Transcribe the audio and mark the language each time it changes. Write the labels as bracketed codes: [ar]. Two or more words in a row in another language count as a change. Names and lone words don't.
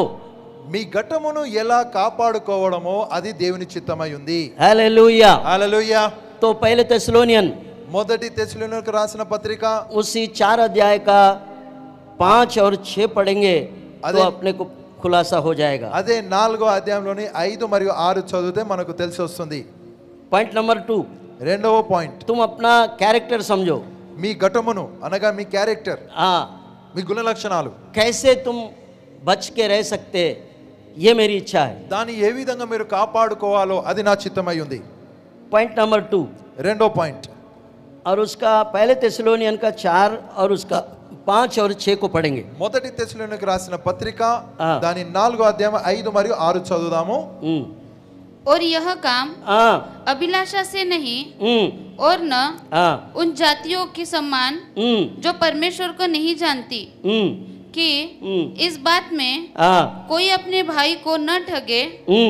[te] మీ ఘటమును ఎలా కాపాడుకోవడమో అది దేవుని చిత్తమై ఉంది. [hi] हालेलुया [te] హల్లెలూయా. [hi] तो पहले थेसलोनियन [te] మొదటి తెస్సలోనికీయులకు రాసిన పత్రిక [hi] उसी 4 अध्याय का 5 और 6 पढ़ेंगे तो अपने को खुलासा हो जाएगा। [te] అదే 4వ అధ్యాయంలోని 5 మరియు 6 చదివితే మనకు తెలిసి వస్తుంది. [en] point number [hi] 2, [te] రెండవ పాయింట్, [hi] तुम अपना कैरेक्टर समझो। [te] మీ ఘటమును అనగా మీ క్యారెక్టర్, [hi] हाँ, [te] మీ గుణ లక్షణాలు [hi] कैसे तुम बच के रह सकते, ये मेरी इच्छा है। [te] దాన్ని ఏ విధంగా మీరు కాపాడుకోవాలో అది నా చిత్తమై ఉంది. [en] point number [hi] 2 [te] రెండో పాయింట్, [hi] और उसका पहले थेसलोनियन का 4 और उसका 5 और 6 को पढ़ेंगे। [te] మొదటి తెస్సలోనికీయులకు రాసిన పత్రిక ఆ. దాని 4వ అధ్యాయం 5 మరియు 6 చదువుదాము. [hi] और यह काम हाँ, अभिलाषा से नहीं हम्म, और न हाँ, उन जातियों के समान जो परमेश्वर को नहीं जानती, कि इस बात में हाँ, कोई अपने भाई को न ठगे हम्म,